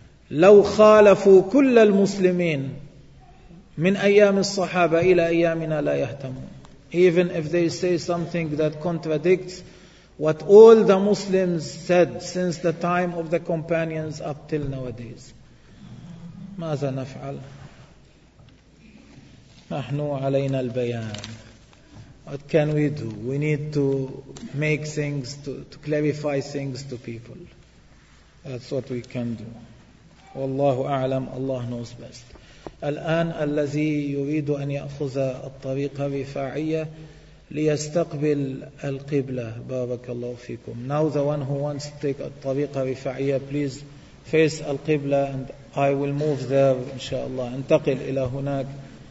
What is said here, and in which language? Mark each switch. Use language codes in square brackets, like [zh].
[ar] لو خالفوا كل المسلمين من أيام الصحابة إلى أيامنا لا يهتمون. [en] Even if they say something that contradicts what all the Muslims said since the time of the companions up till nowadays. [ar] ماذا نفعل؟ نحن علينا البيان. [en] What can we do? We need to make things, to clarify things to people. That's what we can do. [ar] والله أعلم. [en] Allah knows best. [ar] الآن الذي يريد أن يأخذ الطريق الرفاعية ليستقبل القبلة. بارك الله فيكم. [en] Now the one who wants to take الطريق الرفاعية, please face القبلة and I will move there [ar] إن شاء الله. انتقل إلى هناك.